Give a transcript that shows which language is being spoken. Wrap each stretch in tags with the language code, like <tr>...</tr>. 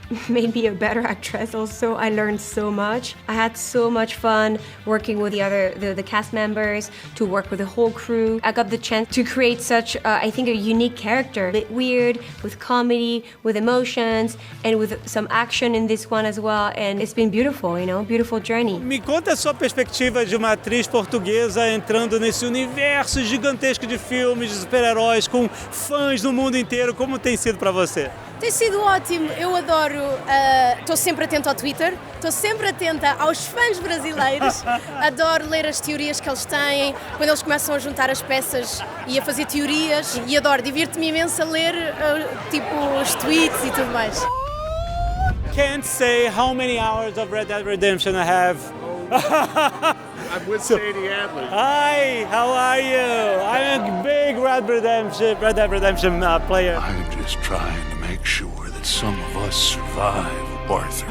<en>made me a better actress also. I learned so much. I had so much fun working with the cast members, to work with the whole crew. I got the chance to create such, I think, a unique character. A bit weird, with comedy, with emotions, and with some action in this one as well. And it's been beautiful, beautiful journey.</en> <pt>Me conta a sua perspectiva de uma atriz portuguesa entrando nesse universo gigantesco de filmes, de super-heróis, com fãs no mundo inteiro. Como tem sido para você? Tem sido ótimo, eu adoro, estou sempre atenta ao Twitter, estou sempre atenta aos fãs brasileiros, adoro ler as teorias que eles têm, quando eles começam a juntar as peças e a fazer teorias, e adoro, divirto-me imenso a ler os tweets e tudo mais.</pt> <en>Can't say how many hours of Red Dead Redemption I have. I'm with Sadie Adler. Hi, how are you? I'm a big Red Dead Redemption player. I'm just trying to make sure that some of us survive, Arthur.</en>